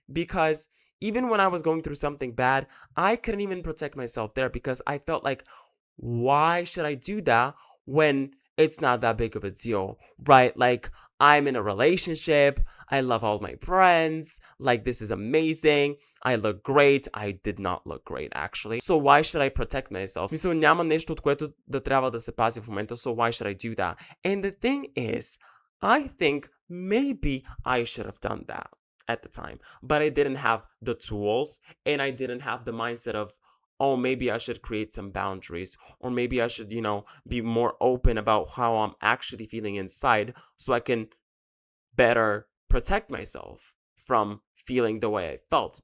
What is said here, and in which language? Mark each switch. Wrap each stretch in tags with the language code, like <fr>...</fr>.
<en>Because even when I was going through something bad, I couldn't even protect myself there because I felt like, why should I do that when it's not that big of a deal, right? Like, I'm in a relationship, I love all my friends, like, this is amazing, I look great. I did not look great, actually. So why should I protect myself?</en> <bg>Мисля, няма нещо, от което да трябва да се пази в момента,</bg> <en>so why should I do that? And the thing is, I think maybe I should have done that at the time, but I didn't have the tools, and I didn't have the mindset of, oh, maybe I should create some boundaries, or maybe I should, be more open about how I'm actually feeling inside so I can better protect myself from feeling the way I felt.</en>